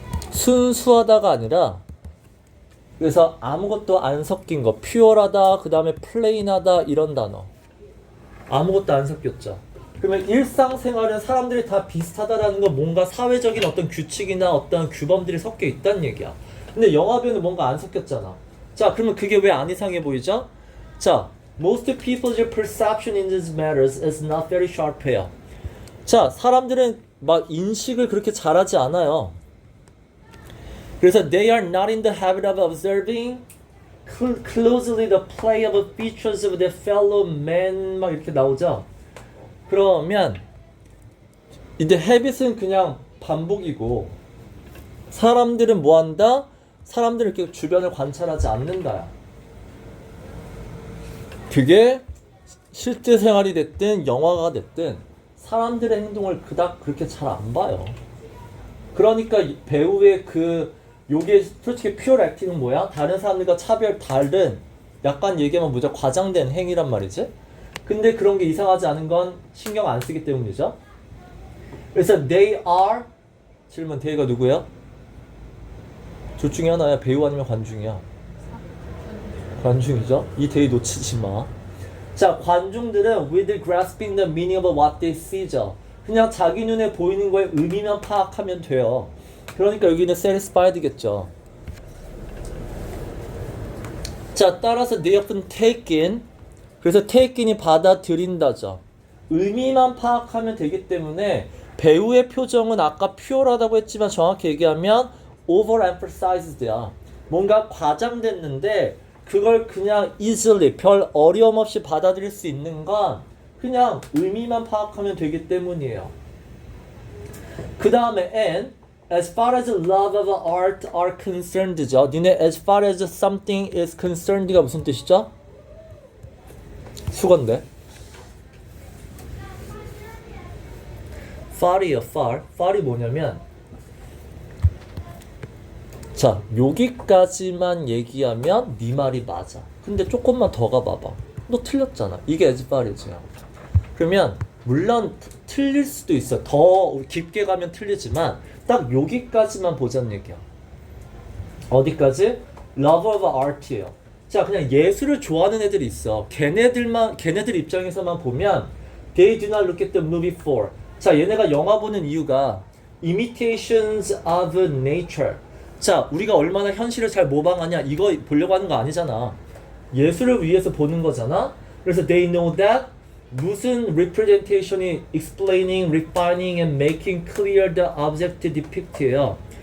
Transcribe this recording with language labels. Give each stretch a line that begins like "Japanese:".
Korean: 순수하다가 아니라 그래서 아무것도 안 섞인 거 pure하다 그 다음에 plain하다 이런 단어 아무것도 안 섞였죠. 그러면 일상생활은 사람들이 다 비슷하다라는 건 뭔가 사회적인 어떤 규칙이나 어떤 규범들이 섞여 있다는 얘기야. 근데 영화 배우는 뭔가 안 섞였잖아. 자, 그러면 그게 왜 안 이상해 보이죠?
English: 자, most people's perception in these matters is not very sharp해요.
Korean: 자, 사람들은 막 인식을 그렇게 잘하지 않아요.
English: 그래서 they are not in the habit of observing closely the play of features of their fellow men 막 이렇게 나오죠.
Korean: 그러면 이제 habit은 그냥 반복이고 사람들은 뭐 한다? 사람들은 이렇게 주변을 관찰하지 않는다. 그게 실제 생활이 됐든 영화가 됐든 사람들의 행동을 그닥 그렇게 잘 안 봐요. 그러니까 배우의 요게 솔직히 pure acting은 뭐야? 다른 사람들과 다른 약간 얘기하면 무조건 과장된 행위란 말이지. 근데 그런 게 이상하지 않은 건 신경 안 쓰기 때문이죠. 그래서 they are 질문 they가 누구야? 둘 중에 하나야. 배우 아니면 관중이야. 관중이죠. 이 they 놓치지 마.
English: 자, 관중들은 with grasping the meaning of what they see죠.
Korean: 그냥 자기 눈에 보이는 거에 의미만 파악하면 돼요. 그러니까 여기는 satisfied겠죠.
English: 자, 따라서 they often take in.
Korean: 그래서 take in 이 받아들인다죠. 의미만 파악하면 되기 때문에 배우의 표정은 아까 pure하다고 했지만 정확히 얘기하면 overemphasized야. 뭔가 과장됐는데 그걸 그냥 easily 별 어려움 없이 받아들일 수 있는 건 그냥 의미만 파악하면 되기 때문이에요.
English: 그 다음에 and as far as love of art are concerned죠. 니네 as far as something is concerned가 무슨 뜻이죠?
Korean: 수건데.
English: far이요, far.
Korean: far이 뭐냐면 자, 여기까지만 얘기하면 네 말이 맞아. 근데 조금만 더 가봐봐. 너 틀렸잖아.
English: 이게 as far as야.
Korean: 그러면 물론 틀릴 수도 있어. 더 깊게 가면 틀리지만 딱 여기까지만 보자는 얘기야. 어디까지?
English: Love of art예요.
Korean: 자, 그냥 예술을 좋아하는 애들이 있어.
English: 걔네들 입장에서만 보면 they do not look at the movie for.
Korean: 자, 얘네가 영화 보는 이유가 imitations of nature. 자, 우리가 얼마나 현실을 잘 모방하냐 이거 보려고 하는 거 아니잖아. 예술을 위해서 보는 거잖아.
English: 그래서 they know that 무슨 representation이 explaining, refining and making clear the object depicted예요.